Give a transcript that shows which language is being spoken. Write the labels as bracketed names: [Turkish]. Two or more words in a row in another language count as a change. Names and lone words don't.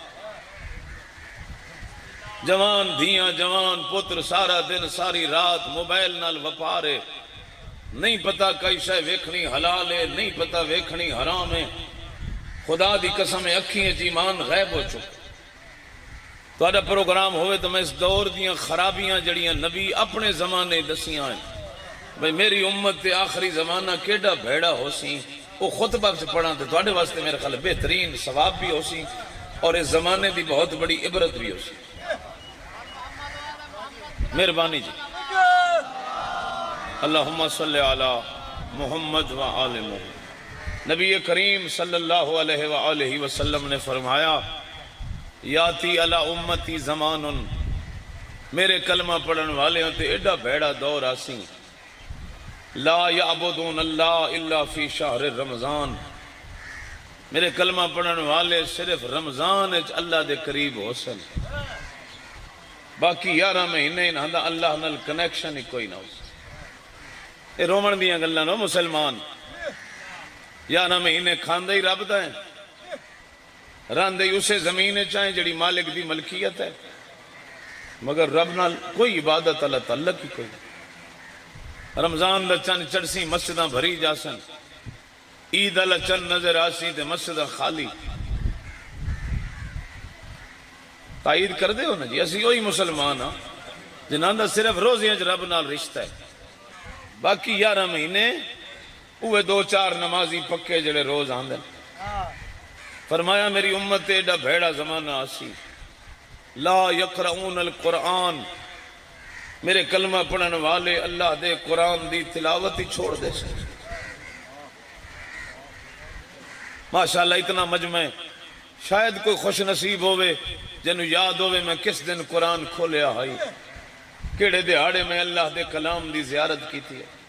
[Punjabi] جوان دھیاں جوان پتر سارا دن ساری رات موبائل نال وپارے، نہیں پتا کئی شے ویکھنی حلال ہے، نہیں پتا ویکھنی حرام ہے۔ خدا دی قسم اکھیں وچ ایمان غائب ہو چکا۔ تہاڈا پروگرام ہوئے تو میں اس دور دیاں خرابیاں جڑیاں نبی اپنے زمانے دسیاں ہیں، بھئی میری امت تے آخری زمانہ کیڑا بھیڑا ہو سی، وہ خطبہ سے پڑھا تے تہاڈے واسطے میرے خیال بہترین ثواب بھی ہو سی اور اس زمانے دی بہت بڑی عبرت بھی ہو سی۔ مہربانی جی۔ [Arabic] اللہم صلی علی محمد و آل محمد۔ [Punjabi] نبی کریم صلی اللہ علیہ وآلہ وسلم نے فرمایا [Arabic] یاتی علی امتی زمان، [Punjabi] میرے کلمہ پڑھن والے ہوتے ایڈا بھیڑا دور آسی، [Arabic] لا یعبدون اللہ الا فی شہر رمضان، [Punjabi] میرے کلمہ پڑھن والے صرف رمضان اللہ دے قریب ہو سن، باقی 11 مہینے انہاں دا اللہ نال کنیکشن ہی کوئی نہ ہو سن۔ اے رومن دیاں گلاں نو مسلمان 11 مہینے کھاندے ہی رب دا ہے، راندے ہی اسے زمین چاہیں جڑی مالک دی ملکیت ہے، مگر رب نال کوئی عبادت اللہ تعلق ہی کوئی نہیں۔ رمضان دا چند چڑسی مسجداں بھری جاسن، عید اللہ چند نظر آسی تے مسجداں خالی۔ تائید کر دے ہو نا جی، اسی وہی مسلمان ہاں جنہاں دا صرف روزیاں چ رب نال رشتہ ہے، باقی 11 مہینے اوہ 2-4 نمازی پکے جڑے روز آندے۔ فرمایا میری امت ایڈا بھیڑا زمانہ آسی، [Arabic] لا یقرؤون القرآن، [Punjabi] میرے کلمہ پڑھن والے اللہ دے قرآن دی تلاوت ہی چھوڑ دے سے۔ ماشاءاللہ اتنا مجمع، شاید کوئی خوش نصیب ہوئے جنہوں یاد ہوئے میں کس دن قرآن کھولیا آئی، کیڑے دیہاڑے میں اللہ دے کلام دی زیارت کی تھی۔